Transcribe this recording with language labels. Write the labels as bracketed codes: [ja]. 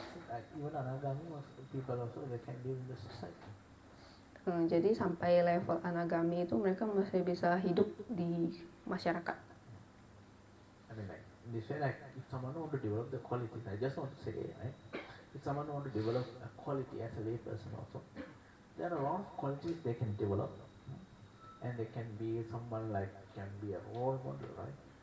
[en] Even Anagami people also they can live in the society. [id] Jadi sampai level Anagami itu mereka masih bisa hidup di masyarakat. [en] I mean like this way, like if someone want to develop the qualities, I just want to say, right? If someone want to develop a quality as a lay person also, there are a lot of qualities they can develop, and they can be someone like can be a role model, right?